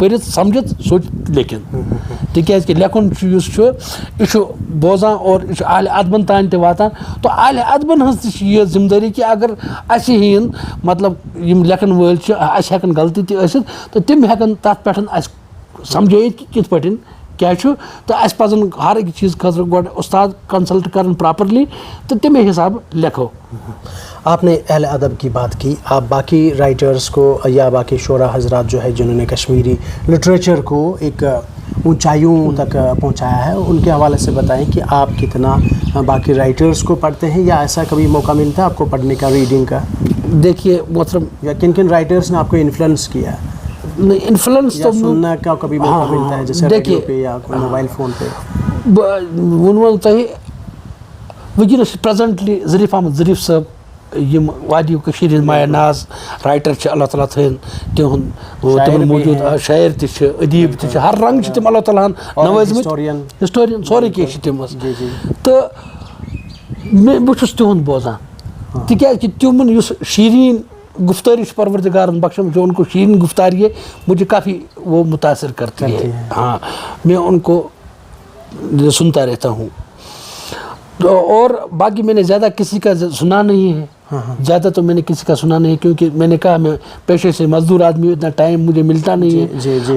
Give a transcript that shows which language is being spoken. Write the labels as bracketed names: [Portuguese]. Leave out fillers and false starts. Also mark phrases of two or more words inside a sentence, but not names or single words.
[Kashmiri] پٔرِتھ سمجھِتھ سوچِتھ لیکھِن تِکیازِ کہِ لیکھُن چھُ یُس چھُ یہِ چھُ بوزان اور یہِ چھُ اہلِ ادبن تانۍ تہِ واتان تو اہلِ ادبن ہٕنٛز تہِ چھِ یہِ ذمہٕ دٲری کہِ اگر اسہِ ہِوِن مطلب یِم لیکھن وٲلۍ چھِ اسہِ ہٮ۪کن غلطی تہِ ٲسِتھ تہٕ تِم ہٮ۪کن تتھ پٮ۪ٹھ اسہِ سمجھٲیِتھ کہِ کِتھ پٲٹھۍ کیا چھُ تہٕ اسہِ پزن ہر أکِس چیٖز خٲطرٕ گۄڈٕ استاد کنسلٹ کرن پراپرلی تہٕ تمے حساب لیکھو [Urdu] آپ نے اہل ادب کی بات کی آپ باقی رائٹرز کو یا باقی شعراء حضرات جو ہے جنہوں نے کشمیری لٹریچر کو ایک اونچائیوں تک پہنچایا ہے، ان کے حوالے سے بتائیں کہ آپ کتنا باقی رائٹرز کو پڑھتے ہیں یا ایسا کبھی موقع ملتا ہے آپ کو پڑھنے کا، ریڈنگ کا? دیکھیے محترم, یا کن کن رائٹرز نے آپ کو انفلوئنس کیا ہے? इन्फ्लुएंस या तो سننا کا کبھی موقع ملتا ہے جیسے ریڈیو پے یا موبائل فون پے? [Kashmiri] وَن تہٕ وَنَس پریزینٹلی ظریف احمد ظریف صاحب یِم وادیِ کشیٖر ہِنٛد مایہٕ ناز رایٹر اللہ تعالیٰ تھٲوِن تِہِنٛد موجوٗد، شاعر تہٕ ادیب تہٕ ہر رنگ تِم اللہ تعالیٰ نوازِن، ہسٹورین سورُے کہِ تِم تہٕ بہُت تِہُند بوزان تِکیازِ تِمَن شیٖرین گُفتٲری پروردگارن بخشمٕژ, [Urdu] جو ان کو شیریں گفتاری ہے مجھے کافی وہ متاثر کرتی ہے. ہاں، میں ان کو سنتا رہتا ہوں. تو اور باقی میں نے زیادہ کسی کا سنا نہیں ہے، زیادہ تو میں نے کسی کا سنا نہیں، کیونکہ میں نے کہا میں پیشے سے مزدور آدمی، اتنا ٹائم مجھے ملتا نہیں ہے.